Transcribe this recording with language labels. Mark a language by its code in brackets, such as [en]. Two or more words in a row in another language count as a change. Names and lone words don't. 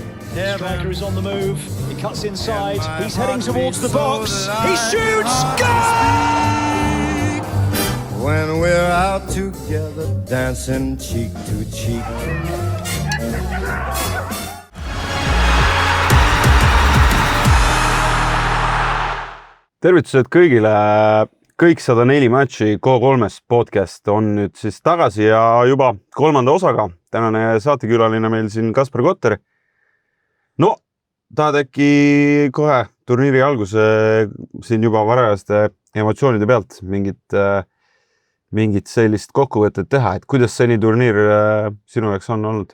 [en] Striker is on the move. He cuts inside. He's heading towards the box. He shoots. Goal! When we're out together, dancing cheek to cheek. [et] Tervitused kõigile. Kõik 104 matši K3 podcast on nüüd siis tagasi ja juba kolmanda osaga. Tänane saatekülaline meil siin Kaspar Kotter. No, tahad äkki kohe turniiri alguse siin juba varajaste emotsioonide pealt mingit sellist kokkuvõtet teha, et kuidas seni turniir sinu jaoks on olnud?